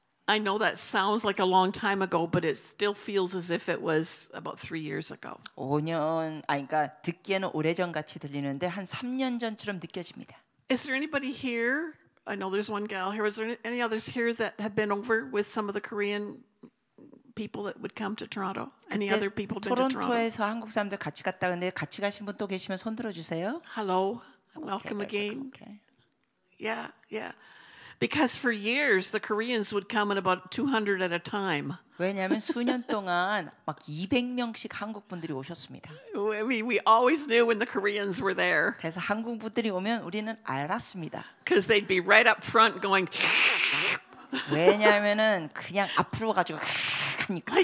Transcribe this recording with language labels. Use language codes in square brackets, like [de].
[en] I know that sounds like a long time ago, but it still feels as if it was about 3 years ago. [ko] 5년, 그러니까 듣기에는 오래전 같이 들리는데 한 3년 전처럼 느껴집니다. [en] Is there anybody here? I know there's one gal here. Is there any others here that have been over with some of the Korean people that would come to Toronto? Any other people been to Toronto? [ko] 토론토에서 한국 사람들 같이 갔다 근데 같이 가신 분 또 계시면 손 들어 주세요. [en] Hello. Welcome again. Okay. Yeah. Because for years the Koreans would come in about 200 at a time. [ko] 왜냐하면 수년 동안 막 200명씩 한국 분들이 오셨습니다. [en] I mean, we always knew when the Koreans were there. [ko] 그래서 한국 분들이 오면 우리는 알았습니다. [en] Because they'd be right up front going. [ko] 왜냐하면은 그냥 앞으로 가지고 하니까.